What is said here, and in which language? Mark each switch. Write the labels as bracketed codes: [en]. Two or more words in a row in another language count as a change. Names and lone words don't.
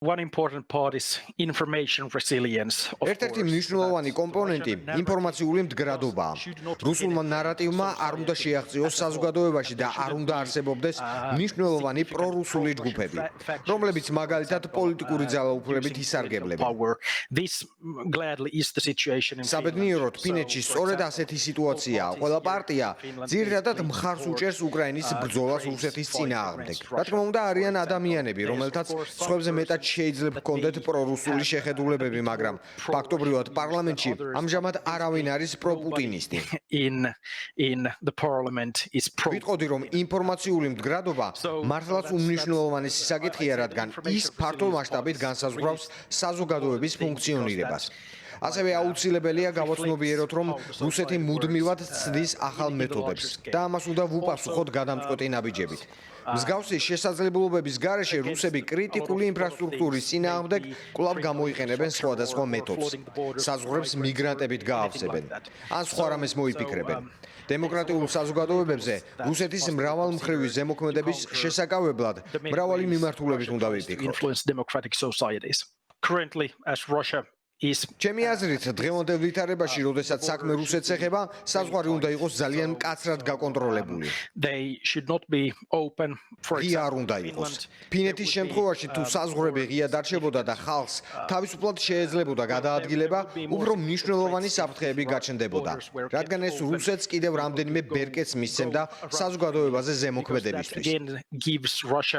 [en] One important part is information resilience. [ka] ერთ-ერთი მნიშვნელოვანი კომპონენტი ინფორმაციული მდგრადობაა. რუსულმა ნარატივმა არ უნდა შეაღწიოს საზოგადოებაში და არ უნდა არსებობდეს მნიშვნელოვანი პრორუსული ჯგუფები, რომლებიც მაგალითად პოლიტიკური ძალაუფლებით ისარგებლებენ. [en] This gladly is the situation in [ka] საბედნიეროდ ფინეთში სწორედ ასეთი სიტუაციაა. ყველა პარტია ძირითადად მხარს უჭერს უკრაინის ბრძოლას რუსეთის წინააღმდეგ. რა თქმა უნდა, არიან ადამიანები, რომელთაც სხვებზე მეტად შეიძლება ჰქონდეთ პრორუსული შეხედულებები, მაგრამ ფაქტობრივად პარლამენტში ამჟამად არავინ არის პროპუტინისტი. [en] in the parliament is pro. [ka] ვიტყოდი, რომ ინფორმაციული მდგრადობა მართლაც უმნიშვნელოვანესი საკითხია, რადგან ის ფართო მასშტაბით განსაზღვრავს საზოგადოების ფუნქციონირებას. ასევე აუცილებელია გავაცნობიეროთ, რომ რუსეთი მუდმივად ცდის ახალ მეთოდებს და ამას უნდა ვუპასუხოთ გადამწყვეტი ნაბიჯებით. მსგავსი შესაძლებლობების გარეშე რუსები კრიტიკული ინფრასტრუქტურის წინააღმდეგ კვლავ გამოიყენებენ სხვადასხვა მეთოდს. საზღვრებს მიგრანტებით გაავსებენ. ან სხვა რამეს მოიფიქრებენ. დემოკრატიულ საზოგადოებებზე რუსეთის მრავალმხრივი ზემოქმედების შესაკავებლად მრავალი მიმართულებით უნდა ვიფიქროთ. [en] Currently, as Russia is [ka] ჩემი აზრით, დღევანდელ ვითარებაში, როდესაც საქმე რუსეთს ეხება, საზღვარი უნდა იყოს ძალიან მკაცრად გაკონტროლებული. [en] they should not be open for [ka] ღია არ უნდა იყოს. ფინეთის შემთხვევაში, თუ საზღვრები ღია დარჩებოდა და ხალხს თავისუფლად შეეძლებოდა გადაადგილება, უფრო მნიშვნელოვანი საფრთხეები გაჩნდებოდა, რადგან ეს რუსეთს კიდევ რამდენიმე ბერკეტს მისცემდა საზოგადოებაზე ზემოქმედებისთვის. [en] gives Russia